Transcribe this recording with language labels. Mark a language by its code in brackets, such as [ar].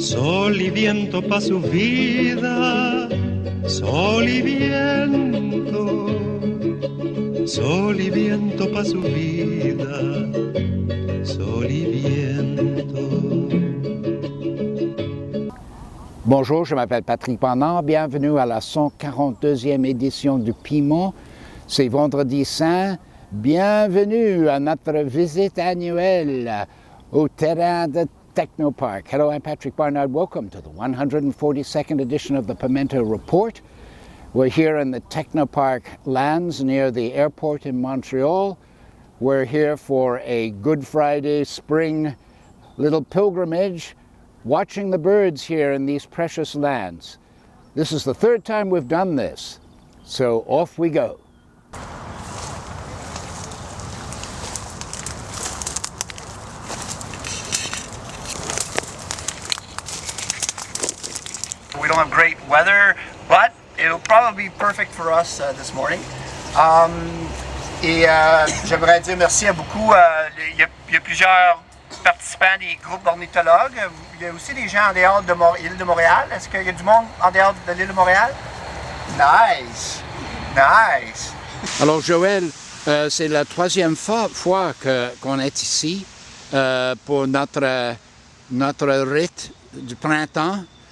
[es] Sol y viento pa' su vida, sol y viento. Sol y viento pa' su vida, sol y viento. [fr] Bonjour, je m'appelle Patrick Bernard. Bienvenue à la 142e édition du Piment. C'est Vendredi Saint. Bienvenue à notre visite annuelle au terrain de Technoparc. [en] Hello, I'm Patrick Barnard. Welcome to the 142nd edition of the Pimento Report. We're here in the Technoparc lands near the airport in Montreal. We're here for a Good Friday spring little pilgrimage, watching the birds here in these precious lands. This is the third time we've done this, so off we go. We don't have great weather, but it'll probably be perfect for us this morning. [fr] J'aimerais dire merci à beaucoup. Il y a plusieurs participants des groupes d'ornithologues. Il y a aussi des gens en dehors de l'île de Montréal. Est-ce qu'il y a du monde en dehors de l'île de Montréal? [en] Nice! Nice! [fr] Alors Joël, c'est la troisième fois qu'on est ici pour notre rite du printemps.